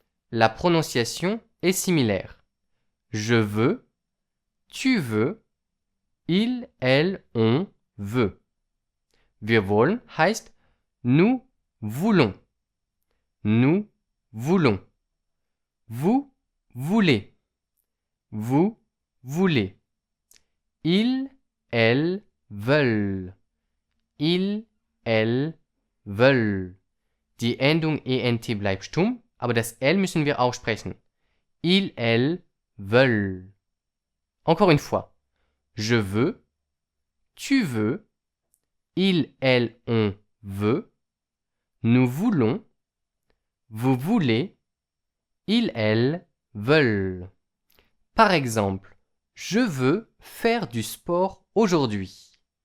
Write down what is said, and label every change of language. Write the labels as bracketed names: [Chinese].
[French] La prononciation est similaire. Je veux, tu veux, il, elle, on veut. [German] Wir wollen heißt [French] nous voulons. Nous voulons. Vous voulez. Vous voulez. Ils, elles veulent. Ils, elles veulent. [German] Die Endung ENT bleibt stumm, aber das L müssen wir aussprechen. [French] Ils, elles veulent. Encore une fois. Je veux, tu veux, il, elle, on veut, nous voulons, vous voulez, ils, elles veulent. Par exemple, je veux faire du sport aujourd'hui.